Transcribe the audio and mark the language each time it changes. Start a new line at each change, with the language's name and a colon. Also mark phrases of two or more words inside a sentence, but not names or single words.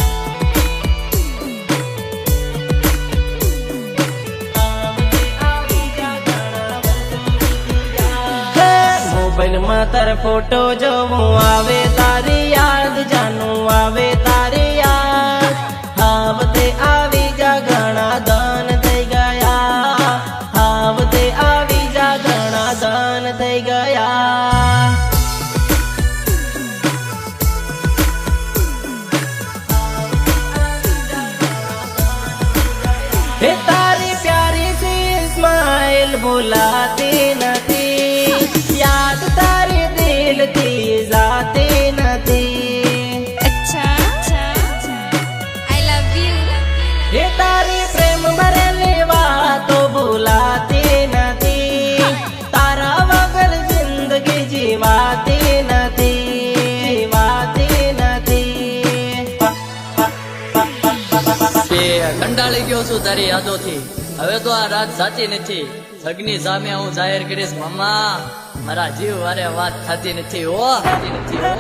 Gujarati: મોબાઈલમાં તાર ફોટો જોવું આવે તારી યાદ જાનું આવે તારી યાદ આવતે આવી જા ઘણા દન થઈ ગયા આવતે આવી જા ઘણા દન થઈ ગયા હે તારી પ્યારી સી સ્માઇલ ભુલાતી નથી યાદ તારી દિલ થી જાતી નથી
English: अच्छा I love you
Gujarati: हे તારી પ્રેમ ભરેલી વાતો ભૂલાતી નથી તારા વગર જિંદગી જીવાતી નથી જીવાતી નથી તે કંટાળી ગયો છું તારી યાદોથી હવે તો આ રાત સાચી નથી સગની સામે હું જાહેર કરીશ મામા મારા જીવ વારે વાત થતી નથી હો થતી નથી હો